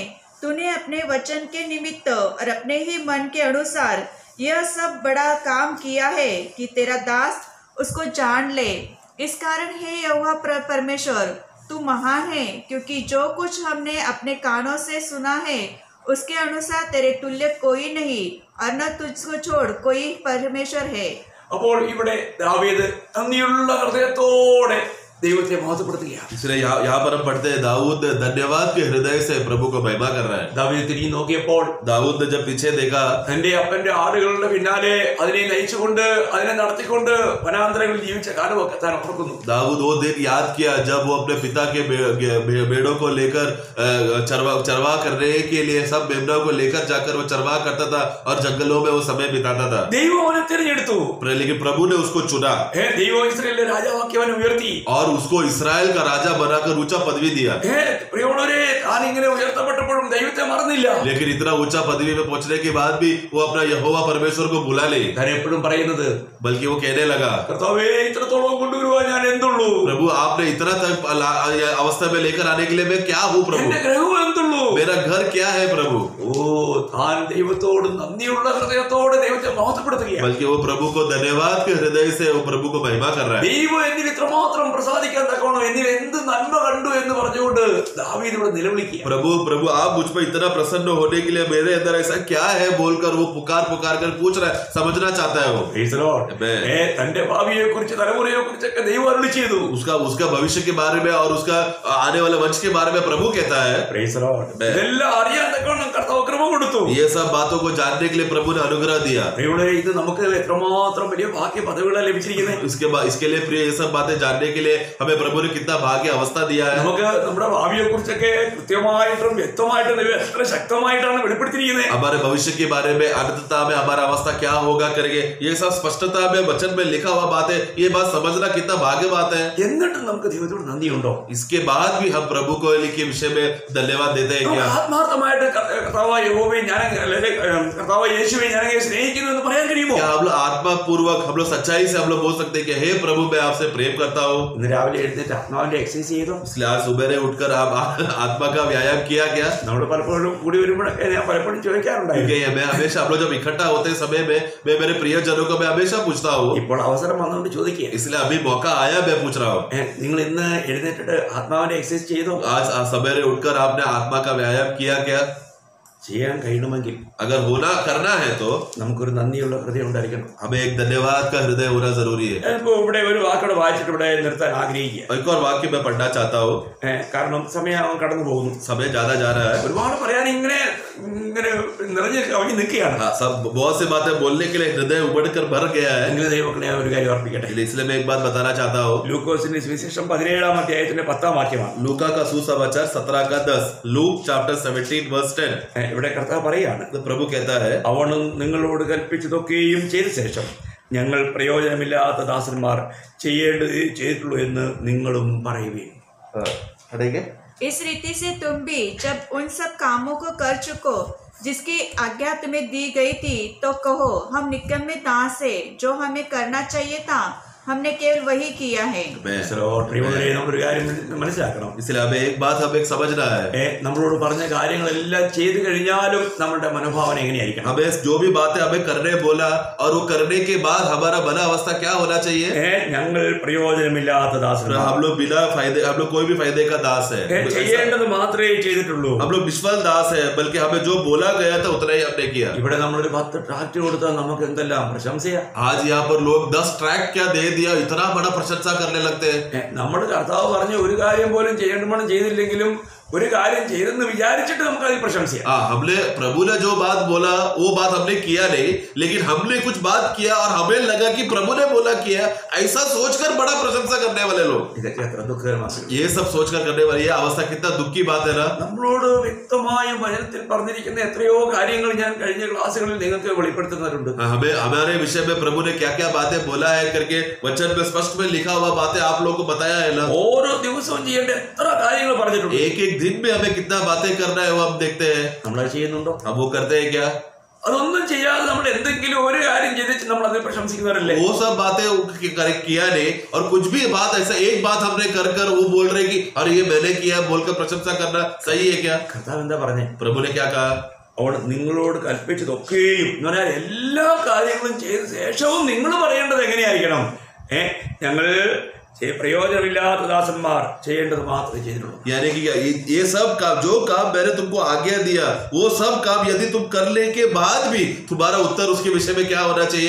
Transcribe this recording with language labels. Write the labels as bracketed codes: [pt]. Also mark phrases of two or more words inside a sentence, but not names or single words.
[hi] तूने अपने वचन के निमित्त और अपने ही मन के अनुसार यह सब बड़ा काम किया है कि तेरा दास उसको जान ले। इस कारण हे यहोवा परमेश्वर, तू महान है, क्योंकि जो कुछ हमने अपने कानों से सुना है उसके अनुसार तेरे तुल्य कोई नहीं, और न तुझको छोड़ कोई परमेश्वर है। [ml] അപ്പോൾ ഇവിടെ ദാവീദ് നന്ദിയുള്ള ഹൃദയത്തോടെ ദൈവത്തെ മഹത്വപ്പെടുത്തുകയാണ്. [hi] इसलिए यहाँ पर हम पढ़ते हैं दाऊद धन्यवाद के हृदय से प्रभु को महिमा कर रहा है. [ml] ദാവീദ് തിരിഞ്ഞു നോക്കിയപ്പോൾ [hi] दाऊद ने जब पीछे देखा, [ml] തന്റെ അപ്പന്റെ ആടുകളുടെ പിന്നാലെ അതിനെ നയിച്ചുകൊണ്ട് അതിനെ നടത്തിക്കൊണ്ട് വനാന്തരങ്ങളിൽ ജീവിച്ച കാലമൊക്കെ താൻ ഓർക്കുന്നു. [hi] दाऊद वो दिन याद किया जब वो अपने पिता के भेड़ों को लेकर चरवा करने के लिए सब मेमनों को लेकर जाकर वो चरवाह करता था और जंगलों में वो समय बिताता था. [ml] ദൈവം അവനെ തിരഞ്ഞെടുത്തു. [hi] लेकिन प्रभु ने उसको चुना. [ml] ദൈവം ഇസ്രായേലിലെ രാജാവാക്കി അവനെ ഉയർത്തി. [hi] और उसको इस्राएल का राजा बनाकर ऊंचा पदवी दिया. [ml] പ്രിയമുള്ളവരെ, താൻ ഇങ്ങനെ ഉയർത്തപ്പെട്ടപ്പോഴും ദൈവത്തെ മറന്നില്ല. [hi] लेकिन इतना ऊंचा पदवी में पहुंचने के बाद भी वो अपना यहोवा परमेश्वर को भुला ले. [ml] താൻ എപ്പോഴും പറയുന്നത്, [hi] बल्कि वो कहने लगा, [ml] കർത്താവേ, ഇത്രത്തോളം കൊണ്ടുവരുവാൻ ഞാൻ എന്തുള്ളൂ? [hi] प्रभु आपने इतना तक अवस्था में लेकर आने के लिए मैं क्या हूँ प्रभु? [ml] എന്റെ ഗ്രഹം എന്തുള്ളൂ? [hi] मेरा घर क्या है प्रभु? [ml] ഓ, താൻ ദൈവത്തോട് നന്ദിയുള്ള ഹൃദയത്തോടെ ദൈവത്തെ മഹത്വപ്പെടുത്തുകയാണ്. [hi] बल्कि वो प्रभु को धन्यवाद के हृदय से वो प्रभु को महिमा कर रहा है. [ml] ദൈവം എന്നിൽ ഇത്രമാത്രം പ്രസാദിക്കാൻ തക്കോണം, എന്നിൽ എന്ത് നന്മ കണ്ടു എന്ന് പറഞ്ഞുകൊണ്ട് ദാവീദ് ഇവിടെ നിലവിളിക്കുക. [hi] प्रभु प्रभु आप मुझ पर इतना प्रसन्न होने के लिए मेरे अंदर ऐसा क्या है बोलकर वो पुकार कर पूछ रहा है, समझना चाहता है वो. [ml] തന്റെ ഭാവിയെ കുറിച്ച് തലമുറയെ കുറിച്ചൊക്കെ ദൈവം അരുളി ചെയ്തു. [hi] उसका भविष्य के बारे में और उसका आने वाले वंश के बारे में प्रभु कहता है. [ml] ഇതെല്ലാം അറിയാൻ തക്കോണം കർത്താവ് കൃപ കൊടുത്തു. [hi] ये सब बातों को जानने के लिए प्रभु ने अनुग्रह दिया. [ml] ഇത് നമുക്ക് എത്രമാത്രം വലിയ ഭാഗ്യ പദവികളാണ് ലഭിച്ചിരിക്കുന്നത്. [hi] इसके लिए प्रिय ये सब बातें जानने के लिए हमें प्रभु ने कितना भाग्य अवस्था दिया है. [ml] നമുക്ക് നമ്മുടെ ഭാവിയെ കുറിച്ചൊക്കെ കൃത്യമായിട്ടും വ്യക്തമായിട്ടും എത്ര ശക്തമായിട്ടാണ് വെളിപ്പെടുത്തിയിരിക്കുന്നത്. [hi] हमारे भविष्य के बारे में अनंतता में हमारा अवस्था क्या होगा करके ये सब स्पष्टता में वचन में लिखा हुआ बात है. ये बात समझना कितना भाग्य बात है. [ml] എന്നിട്ടും നമുക്ക് ദൈവത്തോട് നന്ദിയുണ്ടോ? [hi] इसके बाद भी हम प्रभु को के विषय में धन्यवाद देते हैं क्या? [ml] ആത്മാർത്ഥമായിട്ട് കർത്താവായ യഹോവയെ ഞാൻ കർത്താവായ യേശുവെ ഞാൻ സ്നേഹിക്കുന്നു എന്ന് പറയാൻ കഴിയുമോ? [hi] क्या हम लोग आत्मा पूर्वक हम लोग सच्चाई से हम लोग बोल सकते हैं कि हे प्रभु मैं आपसे प्रेम करता हूँ? [ml] ഇന്ന് രാവിലെ എഴുന്നേറ്റ് ആത്മാവിന്റെ എക്സസൈസ് ചെയ്തോ? [hi] इसलिए आज सुबह उठकर आप आत्मा का व्यायाम किया क्या? [ml] നമ്മൾ പലപ്പോഴും കൂടി വരുമ്പോഴൊക്കെ ഞാൻ പലപ്പോഴും ചോദിക്കാറുണ്ടായിരുന്നു. [hi] मैं हमेशा हम लोग जब इकट्ठा होते समय में मैं मेरे प्रियजनों को मैं हमेशा पूछता हूँ. [ml] ഇപ്പോൾ അവസരം വന്നുകൊണ്ട് ചോദിക്കുക. [hi] इसलिए अभी मौका आया मैं पूछ रहा हूँ. [ml] നിങ്ങൾ ഇന്ന് എഴുന്നേറ്റിട്ട് ആത്മാവിന്റെ എക്സസൈസ് ചെയ്തോ? [hi] आज सवेरे उठकर आपने आत्मा का व्यायाम किया क्या? [ml] ചെയ്യാൻ കഴിയണമെങ്കിൽ [hi] अगर होना करना है तो [ml] നമുക്കൊരു നന്ദിയുള്ള ഹൃദയം ഉണ്ടായിരിക്കണം. [hi] हमें एक धन्यवाद का हृदय होना जरूरी है. [ml] ഇപ്പൊ ഇവിടെ ഒരു വാക്കോടെ വായിച്ചിട്ട് ഇവിടെ നിർത്താൻ ആഗ്രഹിക്കുക. [hi] एक और वाक्य मैं पढ़ना चाहता हूँ. [ml] കാരണം സമയം കടന്നു പോകുന്നു. [hi] समय ज्यादा जा रहा है. [ml] ഒരുപാട് പറയാൻ ഇങ്ങനെ നിറഞ്ഞ് കവിഞ്ഞ് നിൽക്കുകയാണ്. [hi] सब बहुत सी बातें बोलने के लिए हृदय उमड़कर भर गया है. [ml] എങ്ങനെ ദൈവമക്കളെ ഒരു കാര്യം ഓർപ്പിക്കട്ടെ. [hi] इसलिए मैं एक बात बताना चाहता हूँ. [ml] ലൂക്കോസിന്റെ സുവിശേഷം 17-ാം അധ്യായത്തിന്റെ 10-ാം വാക്യമാണ്. [hi] लूका का सुसमाचार 17:10. लूक चैप्टर 17 verse 10. [ml] ഇവിടെ കർത്താവ് പറയാണ്, [hi] प्रभु कहता है, [ml] അവനും നിങ്ങളോട് കൽപ്പിച്ചതൊക്കെയും ചെയ്ത ശേഷം ഞങ്ങൾ പ്രയോജനമില്ലാത്ത ദാസന്മാർ ചെയ്യേണ്ടത് ചെയ്തിട്ടുള്ളൂ എന്ന് നിങ്ങളും പറയുവീൻ. [hi] इस रीति से तुम भी जब उन सब कामों को कर चुको जिसकी आज्ञा तुम्हें दी गई थी तो कहो, हम निकम्मे दास है, जो हमें करना चाहिए था हमने केवल वही किया है. [ml] നമ്മളൊരു കാര്യം മനസ്സിലാക്കണം. [hi] इसलिए हमें एक बात हमें समझना है. [ml] നമ്മളോട് പറഞ്ഞ കാര്യങ്ങളെല്ലാം ചെയ്തു കഴിഞ്ഞാലും നമ്മുടെ മനോഭാവന एंगेयाയിരിക്കണം. [hi] हमें जो भी बातें हमें करने बोला और वो करने के बाद हमारा भला अवस्था क्या होना चाहिए? [ml] ഞങ്ങൾ പ്രയോജനമില്ലാത്ത ദാസന്മാർ. [hi] हम लोग बिना फायदे, हम लोग कोई भी फायदे का दास है. [ml] ചെയ്യേണ്ടത് മാത്രമേ ചെയ്തിട്ടുള്ളൂ. [hi] हम लोग निष्फल दास है, बल्कि हमें जो बोला गया था उतना ही हमने किया. [ml] ഇവിടെ നമ്മളൊരു 10 ട്രാക്ട് കൊടുത്താൽ നമുക്ക് എന്തെല്ലാം പ്രശംസയാ. [hi] आज यहाँ पर लोग 10 ट्रैक्ट क्या दे दिया, इतना बड़ा प्रशंसा करने लगते हैं. [ml] നമ്മുടെ കർത്താവ് പറഞ്ഞ ഒരു കാര്യം പോലും ചെയ്യേണ്ടവണ്ണം ചെയ്തില്ലെങ്കിലും ഒരു കാര്യം ചെയ്തെന്ന് വിചാരിച്ചിട്ട് നമുക്ക് അതിൽ പ്രശംസയാ. [hi] हमने प्रभु ने जो बात बोला वो बात हमने किया नहीं, लेकिन हमने कुछ बात किया और हमें लगा कि प्रभु ने बोला किया, ऐसा सोचकर बड़ा प्रशंसा करने वाले लोग. [ml] ഇതൊക്കെ എത്ര ദുഃഖകരമാണ്. [hi] ये सब सोचकर करने वाली ये अवस्था कितना दुख की बात है ना. [ml] നമ്മളോട് വ്യക്തമായ വചനത്തിൽ പറഞ്ഞിരിക്കുന്ന എത്രയോ കാര്യങ്ങൾ ഞാൻ കഴിഞ്ഞ ക്ലാസ്സുകളിൽ നിങ്ങൾക്ക് വെളിപ്പെടുത്തുന്നവരുണ്ട്. [hi] हमें हमारे विषय में प्रभु ने क्या क्या बातें बोला है करके वचन में स्पष्ट में लिखा हुआ बातें आप लोगों को बताया है ना. [ml] ഓരോ ദിവസവും ചെയ്യേണ്ട എത്ര കാര്യങ്ങൾ പറഞ്ഞിട്ടുണ്ട്. [hi] एक दिन में हमें कितना बातें करना है वो हम देखते हैं. [ml] നമ്മൾ ചെയ്യുന്നുണ്ടോ? [hi] हम वो करते हैं क्या? [ml] അതൊന്നും ചെയ്യാതെ നമ്മൾ എന്തെങ്കിലും ഒരു കാര്യം ചെയ്തിട്ട് നമ്മൾ അതിൽ പ്രശംസിക്കുന്നവരല്ലേ? [hi] वो सब बातें किया नहीं और कुछ भी बात ऐसा एक बात हमने कर वो बोल रहे कि अरे ये मैंने किया बोलकर प्रशंसा करना सही है क्या? [ml] കർത്താവ് എന്താ പറഞ്ഞേ? [hi] प्रभु ने क्या कहा? [ml] അവിടെ നിങ്ങളോട് കൽപ്പിച്ചതൊക്കെയും എന്ന് പറഞ്ഞാൽ എല്ലാ കാര്യങ്ങളും ചെയ്ത ശേഷവും നിങ്ങൾ പറയേണ്ടത് എങ്ങനെയായിരിക്കണം? ഞങ്ങൾ പ്രയോജനമില്ലാത്ത ദാസന്മാർ ചെയ്യേണ്ടത് മാത്രമേ ചെയ്തിട്ടുള്ളൂ. [hi] यानी कि ये सब काम, जो काम मैंने तुमको आज्ञा दिया, वो सब काम यदि तुम करने के बाद भी तुम्हारा उत्तर उसके विषय में क्या होना चाहिए?